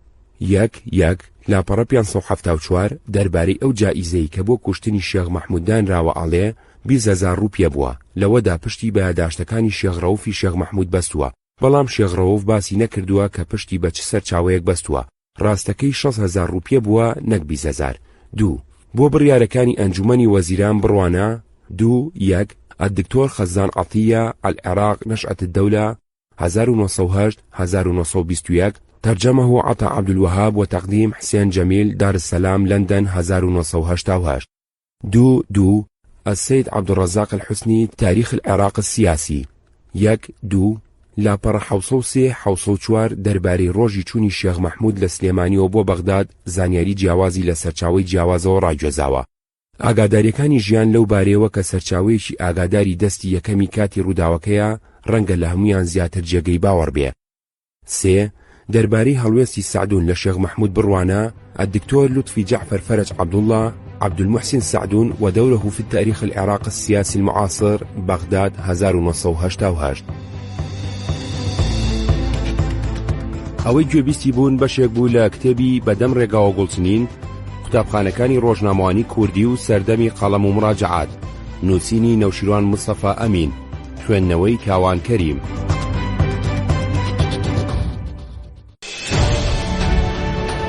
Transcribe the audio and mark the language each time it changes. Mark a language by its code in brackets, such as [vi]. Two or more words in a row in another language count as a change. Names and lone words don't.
[ckb] 1 لاپەڕە 574 دەربارەی ئەو جائیزەی کە بۆ کوشتنی شێخ مەحمووددان راوە ئاڵێ 20,000 روپیە بووە، لەوەدا پشتی بە یاداشتەکانی شێخ ڕەوفی شێخ مەحموود بەستووە، بەڵام شێخ ڕەوف باسی نەکردووە کە پشتی بە چ سەرچاوەیەک بەستووە. ڕاستەکەی 6,000 روپیە بووە نەک 20,000. 2 بۆ بڕیارەکانی ئەنجومەنی وەزیران بڕوانە 1 الدکتۆر خەزان عەتیە العێراق نشأة الدولة 1908 1921 [ar] ترجمه عطا عبدالوهاب وتقديم حسين جميل دار السلام لندن [ckb] 1988. 2 السيد عبد الرزاق الحسني تاريخ العراق السياسي 1-2 لاپەڕە 1934 دەربارەی ڕۆژی چوونی شێخ مەحموود لە سلێمانیەوە بۆ بەغداد زانیاری جیاوازی لە سەرچاوەی جیاوازەوە ڕاگوێزاوە. ئاگاداریەکانی ژیان لەو بارەیەوە کە سەرچاوەیەکی ئاگاداری دەستی یەکەمی کاتی ڕووداوەکەیە ڕەنگە لە هەمویان زیاتر جێگەی باوەڕ بێ. 3 دەربارەی هەڵوێستی سعدون لە شێخ مەحموود بڕوانە الدكتور لطفي جعفر فرج عبد الله عبد المحسن سعدون ودوره في التاريخ العراقي السياسي المعاصر بغداد 1988. ئەوەی گوێبیستی بوون بەشێک بوو لە کتێبی بەدەم ڕێگاوە گوڵچنین قوتابخانەکانی ڕۆژنامەوانی کوردی و سەردەمی قەڵەم و مراجعات، نووسینی نەوشیروان مستەفا ئەمین، خوێندنەوەی کاوان کەریم.